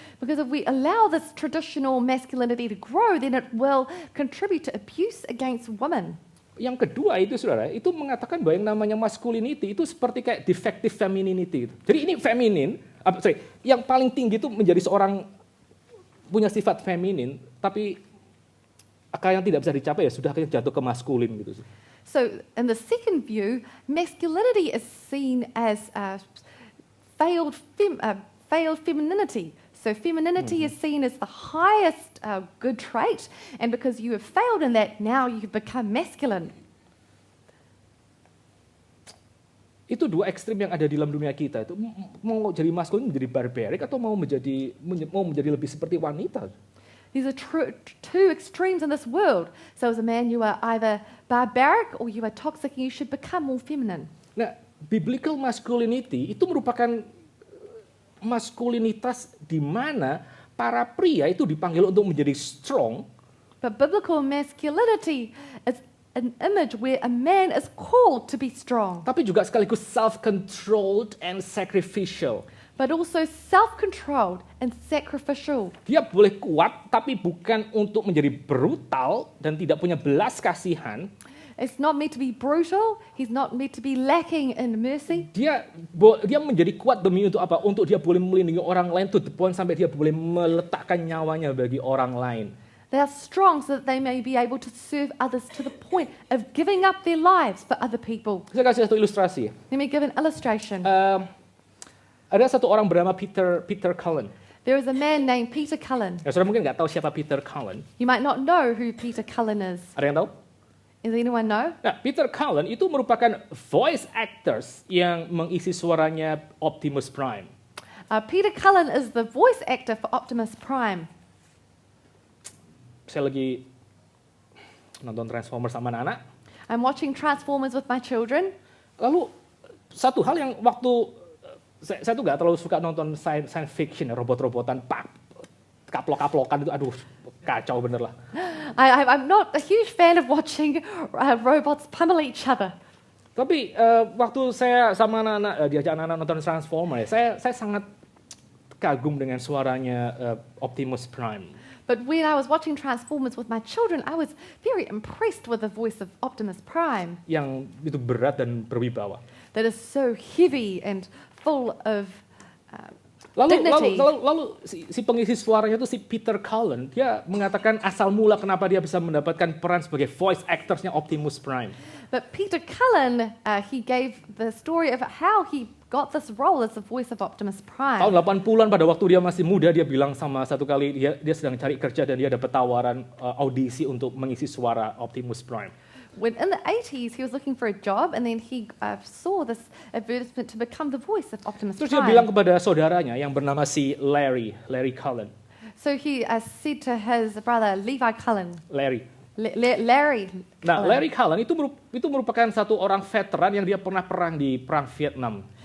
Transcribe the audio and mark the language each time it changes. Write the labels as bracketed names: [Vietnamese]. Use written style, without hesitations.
[English] Because if we allow this traditional masculinity to grow, then it will contribute to abuse against women. [Indonesian] Yang kedua itu, saudara, itu mengatakan bahwa yang namanya masculinity itu seperti kayak defective femininity. Jadi ini feminin, yang paling tinggi itu menjadi seorang punya sifat feminin, tapi akal yang tidak bisa dicapai ya sudah jatuh ke maskulin gitu. [English] So in the second view, masculinity is seen as failed femininity. So femininity is seen as the highest good trait, and because you have failed in that, now you have become masculine. [Indonesian] Itu 2 ekstrim yang ada di dalam dunia kita. Itu mau jadi maskulin, menjadi barbaric, atau mau menjadi lebih seperti wanita. [English] These are two extremes in this world. So as a man, you are either barbaric or you are toxic, and you should become more feminine. [Indonesian] Nah, biblical masculinity itu merupakan maskulinitas di mana para pria itu dipanggil untuk menjadi strong. [English] But biblical masculinity is an image where a man is called to be strong, [Indonesian] Tapi juga sekaligus [English] self-controlled and sacrificial. but also self-controlled and sacrificial. [Indonesian] Dia boleh kuat, tapi bukan untuk menjadi brutal dan tidak punya belas kasihan. [English] It's not meant to be brutal. He's not meant to be lacking in mercy. [Indonesian] Dia menjadi kuat demi untuk apa? Untuk dia boleh melindungi orang lain [English] to the point [Indonesian] sampai dia boleh meletakkan nyawanya bagi orang lain. [English] They are strong so that they may be able to serve others to the point of giving up their lives for other people. [Indonesian] Saya kasih satu ilustrasi. [English] Let me give an illustration. [Indonesian] Ada satu orang bernama Peter Cullen. [English] There is a man named Peter Cullen. [Indonesian] Ya, saudara mungkin nggak tahu siapa Peter Cullen. [English] You might not know who Peter Cullen is. [Indonesian] Ada yang tahu? [English] Does anyone know? [Indonesian] Nah, Peter Cullen itu merupakan voice actors yang mengisi suaranya Optimus Prime. [English] Peter Cullen is the voice actor for Optimus Prime. [Indonesian] Saya lagi nonton Transformers sama anak-anak. [English] I'm watching Transformers with my children. [Indonesian] Lalu satu hal yang waktu saya tuh nggak terlalu suka nonton science fiction, robot-robotan, kaplok-kaplokan itu, aduh kacau bener lah. [English] I'm not a huge fan of watching robots pummel each other. [Indonesian] Tapi waktu saya sama anak-anak, diajak anak-anak nonton Transformers, saya sangat kagum dengan suaranya Optimus Prime. [English] But when I was watching Transformers with my children, I was very impressed with the voice of Optimus Prime. [Indonesian] Yang itu berat dan berwibawa. [English] That is so heavy and full of [Indonesian] Lalu [English] dignity. [Indonesian] si pengisi suaranya itu si Peter Cullen, dia mengatakan asal mula kenapa dia bisa mendapatkan peran sebagai voice actorsnya Optimus Prime. [English] But Peter Cullen, he gave the story of how he got this role as the voice of Optimus [Indonesian] Tahun [English] Prime. [Indonesian] 80-an pada waktu dia masih muda, dia bilang sama satu kali dia sedang cari kerja dan dia dapat tawaran audisi untuk mengisi suara Optimus Prime. [English] When in the 80s, he was looking for a job, and then he saw this advertisement to become the voice of Optimus [Indonesian] Terus dia bilang [English] Prime. [Indonesian] kepada saudaranya yang bernama si Larry Cullen. [English] So he said to his brother, Levi Cullen, Larry. Larry [Indonesian] Nah, Cullen. Larry Cullen itu merupakan satu orang veteran yang dia pernah perang di perang Vietnam.